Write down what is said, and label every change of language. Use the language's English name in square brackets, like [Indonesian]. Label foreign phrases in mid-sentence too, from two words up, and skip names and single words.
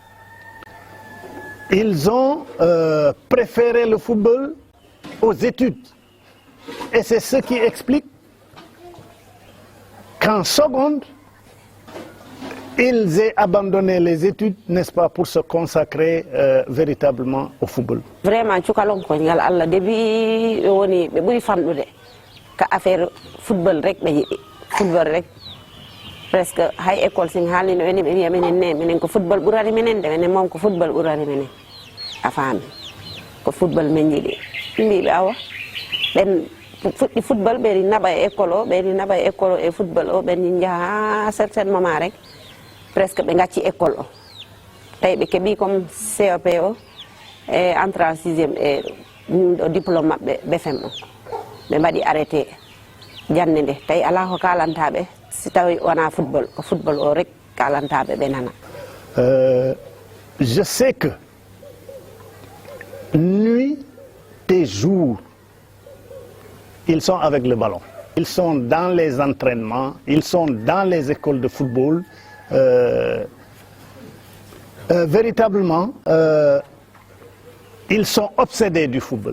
[French] Ils ont préféré le football aux études. Et c'est ce qui explique qu'en seconde, ils aient abandonné les études, n'est-ce pas, pour se consacrer véritablement au football. Vraiment, [Fula] cukalon ko ngal Allah debi woni be buri fandude ka [French] affaire football [Fula] rek be yidi football rek presque hay école sing halino eni be menen ne menen ko football burari menen de menen mom ko football burari menen afami ko football men yidi mbi be awa ben fuɗɗi football ɓe naɓa e école o ɓe naɓa e école o e football o ɓe jaha [French] certain moment [Fula] rek presque ɓe gacci école o tawi ɓe keeɓi comme COP o e [French] entrée en sixiéme [Fula] e ɗo diplôme maɓɓe BFM o ɓe mbaɗi arrêté jande nde tawi ala ko kalantaɓe si tawi wona football ko football o rek kalantaɓe ɓe nana. [French] Je sais que nuit et jour ils sont avec le ballon. Ils sont dans les entraînements, ils sont dans les écoles de football. Véritablement, ils sont obsédés du football.